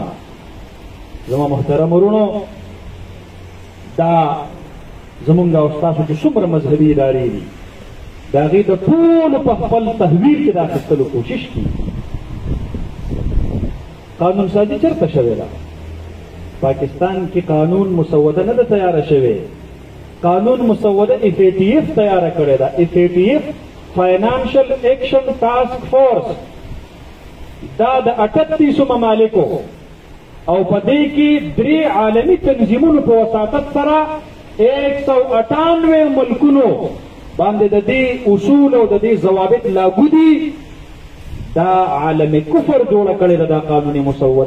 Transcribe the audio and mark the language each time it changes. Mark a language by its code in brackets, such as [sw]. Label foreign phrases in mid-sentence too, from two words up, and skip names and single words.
[ps] زما محترم ورونو دا زمونږ او ستاسو چې څومره مذهبي ادارې دي د هغې د ټولو په خپل تحویل کې د اخیستلو کوشش کېږي. قانون سازي چېرته شوې ده؟ پاکستان کې قانون مسوده نه ده تیاره شوې. قانون مسوده FATF تیاره کړې ده. FATF فائنانشل ایکشن ٹاسک فورس دا د 38 ممالکو او په دې کې 3 عالمي تنظیمونو په وساطت سره 198 ملکونو باندې د دې اصول او د دې ضوابط لاګو دي. دا عالم کفر جوړه کړې ده دا قانوني مسوده.